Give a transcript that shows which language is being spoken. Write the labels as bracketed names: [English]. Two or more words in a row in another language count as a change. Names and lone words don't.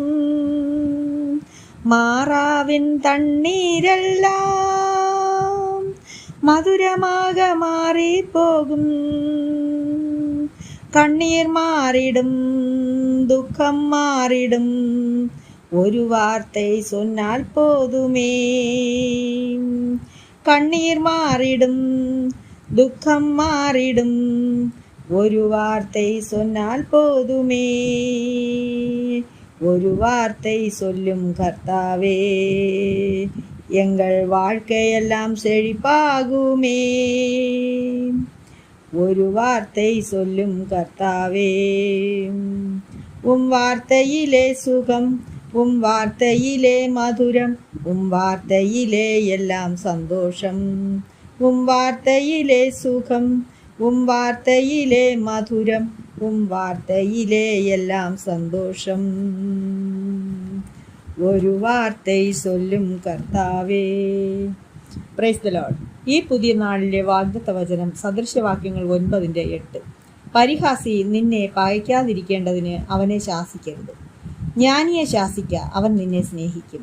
[Malayalam] മാറാവിൻ തണ്ണീരെല്ലാം മധുരമാകെ മാറിപ്പോകും. കണ്ണീർ മാറിടും, ദുഃഖം മാറിടും, [Tamil] ஒரு வார்த்தை சொன்னால் போதுமே. [Malayalam] കണ്ണീർ മാറിടും, ദുഃഖം മാറിടും, [Tamil] ஒரு வார்த்தை சொன்னால் போதுமே. ஒரு வார்த்தை சொல்லும் கர்த்தாவே, எங்கள் வாழ்க்கையெல்லாம் செழிப்பாகுமே. ஒரு வார்த்தை சொல்லும் கர்த்தாவே, உம் வார்த்தையிலே சுகம், உம் வார்த்தையிலே மதுரம், உம் வார்த்தையிலே எல்லாம் சந்தோஷம். உம் வார்த்தையிலே சுகம், உம் வார்த்தையிலே மதுரம், உம் வார்த்தையிலே எல்லாம் சந்தோஷம். ஒரு வார்த்தை சொல்லும் கர்த்தாவே. [English] Praise the Lord. [Malayalam] ഈ പുതിയ നാളിലെ വാഗ്ദത്ത വചനം സദൃശവാക്യങ്ങൾ 9:8. പരിഹാസി നിന്നെ പകയ്ക്കാതിരിക്കേണ്ടതിന് അവനെ ശാസിക്കരുത്, ജ്ഞാനിയെ ശാസിക്ക, അവൻ നിന്നെ സ്നേഹിക്കും.